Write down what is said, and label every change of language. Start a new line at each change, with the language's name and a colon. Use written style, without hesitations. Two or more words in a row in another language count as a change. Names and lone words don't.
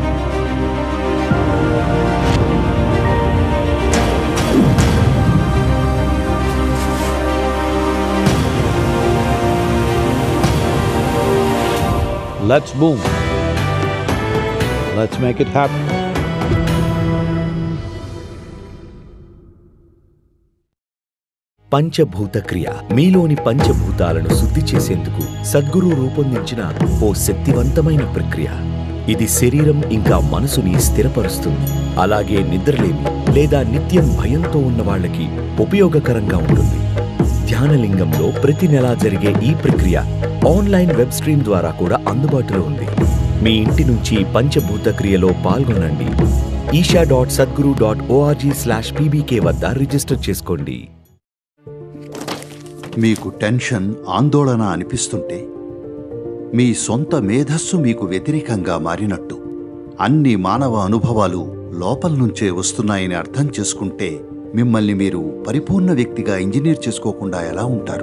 English: Let's boom. Let's make it happen.
Telugu: పంచభూత క్రియ మీలోని పంచభూతాలను శుద్ధి చేసేందుకు సద్గురు రూపొందించిన ఓ శక్తివంతమైన ప్రక్రియ. ఇది శరీరం ఇంకా మనసుని స్థిరపరుస్తుంది. అలాగే నిద్రలేమి లేదా నిత్యం భయంతో ఉన్న వాళ్ళకి ఉపయోగకరంగా ఉంటుంది. ధ్యానలింగంలో ప్రతి నెలా జరిగే ఈ ప్రక్రియ
English: online web stream
Telugu: ద్వారా కూడా అందుబాటులో ఉంది. మీ ఇంటి నుంచి పంచభూత క్రియలో పాల్గొనండి. isha.sadguru.org/pbk వద్ద రిజిస్టర్ చేసుకోండి. మీకు టెన్షన్, ఆందోళన అనిపిస్తుంటే మీ సొంత మేధస్సు మీకు వ్యతిరేకంగా మారినట్టు, అన్ని మానవ అనుభవాలు లోపల నుంచే వస్తున్నాయని అర్థం చేసుకుంటే మిమ్మల్ని మీరు పరిపూర్ణ వ్యక్తిగా ఇంజనీర్ చేసుకోకుండా ఎలా ఉంటారు?